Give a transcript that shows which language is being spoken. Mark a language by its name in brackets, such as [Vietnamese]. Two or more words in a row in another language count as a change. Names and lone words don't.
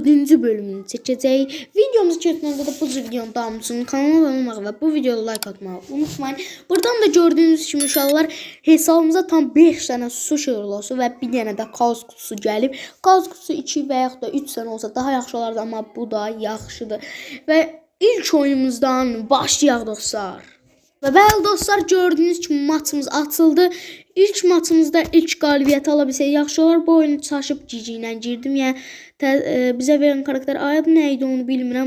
[Turkish] bölümünü çekeceğiz. Videomuzu çekmeden de bu videonun devamını kanalıma abone olmayı ve bu videoya like atmayı unutmayın. Buradan da gördüğünüz gibi inşallah hesabımıza tam 5 tane sushi rolosu ve bir tane de kaos kutusu gelip, kaos kutusu 2 veya da 3 tane olsa [Azerbaijani] daha yaxşı olardı, ama bu da yaxşıdır. [Turkish] Ve ilk oyunumuzdan başlayaq dostlar. [Azerbaijani] Ve bəli dostlar, gördüğünüz kimi matımız atıldı. İlk matımızda ilk qalibiyyət alabilsək yaxşı olar. Bu oyunu çaşıb GG ilə girdim. Yəni bizə verən karakter adı nə idi onu bilmirəm.